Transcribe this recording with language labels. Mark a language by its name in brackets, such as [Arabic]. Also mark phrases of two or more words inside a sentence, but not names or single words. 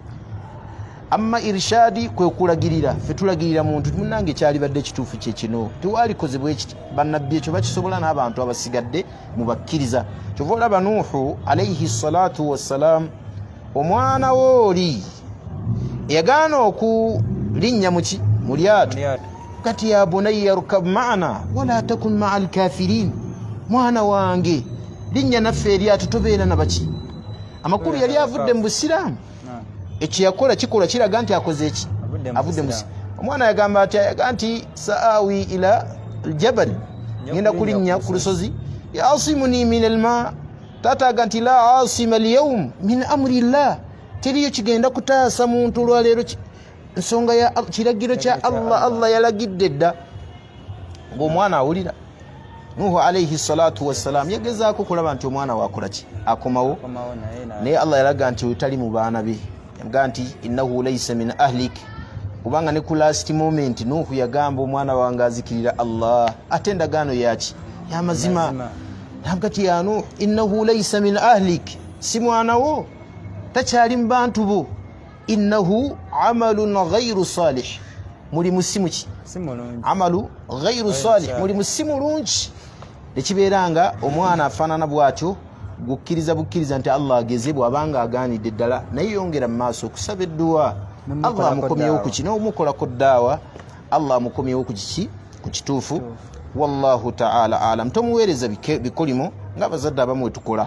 [Ganda] amma irshadi kwe kulagirira ffe tulagirira muntu munange kyalibadde kituufu kye kino tewalikozebwa ekiti bannabbi ekyo bakisobola n'abantu abasigadde mu bakkiriza kyova olaba Nuuhu [Arabic] عليه الصلاة والسلام [Ganda] omwana wooli yagaana okulinnya mu lyato kati [Arabic] يا بني اركب معنا ولا تكن مع الكافرين [Ganda] mwana wange linnya naffe eryato tobeera nabaki amakulu yali avudde mu busiraamu ekiyakola kikola kiraga nti akoze eki avudde mu omwana yagamba nti [Arabic] سآوي إلى الجبل [Ganda] ngenda kulinnya ku lusozi [Arabic] يعصمني من الماء [Ganda] tataga nti [Arabic] لا عاصم اليوم من أمر الله [Ganda] teriyo kigenda kutaasa muntu olwaleero ensonga ya kiragiro kya Allah yalagidde dda ng'omwana awulira Nuhu [Arabic] عليه الصلاة والسلام [Ganda] yagezaako kulaba nti omwana wakola ki akomawo naye Allah yalaga nti otali mu baana be yaga nti [Arabic] إنه ليس من أهلك [Ganda] kubanga ne ku [English] last moment [Ganda] Nuhu yagamba omwana wange azikirira Allah ate endagaano yaki yamazima nagati ya Nuhu [Arabic] إنه ليس من أهلك [Ganda] si mwana wo takyali mu bantu bo [Arabic] إنه عمل غير صالح [Ganda] mulimu simuki [Arabic] عمل غير صالح [Ganda] mulimu simulungi nekibeeranga omwana afaanana bwatyo gukkiriza bukkiriza nti Allah ageze bw'abanga agaanidde ddala naye yongera mu maaso okusaba edduwa Allah amukomyewo ku kino omukolako ddaawa Allah amukomyewo ku kiki ku kituufu [Arabic] والله تعالى أعلم [Ganda] tomuweereza bikolimo ng'abazadde abamu wetukola